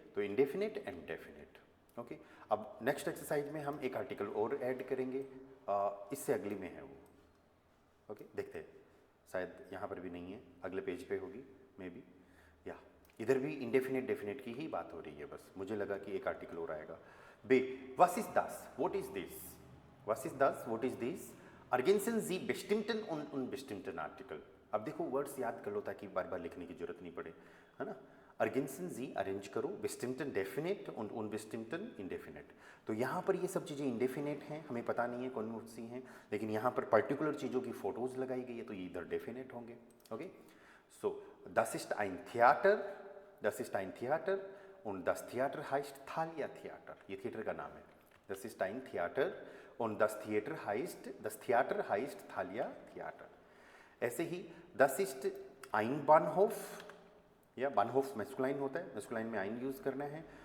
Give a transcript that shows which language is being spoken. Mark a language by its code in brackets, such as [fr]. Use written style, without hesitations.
[hi] तो indefinite and definite, okay. अब next exercise में हम एक आर्टिकल और ऐड करेंगे, इससे अगली में है वो, ओके, देखते हैं, शायद यहाँ पर भी नहीं है, अगले पेज पे होगी मे बी, या इधर भी इंडेफिनेट डेफिनेट की ही बात हो रही है, बस मुझे लगा कि एक आर्टिकल और आएगा। [de] बे was ist das, [en] what is this, [de] was ist das, what is this, ergänzen Sie bestimmten und unbestimmten Artikel। [hi] अब देखो वर्ड्स याद कर लो ताकि बार बार लिखने की जरूरत नहीं पड़े, है ना। [de] ergänzen Sie [hi] अरेंज करो, [de] bestimmten डेफिनेट und unbestimmten इंडेफिनेट। [hi] तो यहाँ पर ये सब चीज़ें इंडेफिनेट हैं, हमें पता नहीं है कौन सी हैं, लेकिन यहाँ पर पर्टिकुलर चीज़ों की फोटोज लगाई गई है तो ये इधर डेफिनेट होंगे, ओके। [de] सो das ist ein Theater, das ist ein Theater und das Theater heißt Thalia Theater, [hi] ये थिएटर का नाम है, [de] das ist ein Theater und das Theater heißt Thalia Theater। [hi] ऐसे ही [de] das ist ein Bahnhof, [hi] या Bahnhof masculine होता है, masculine में ein use करना है।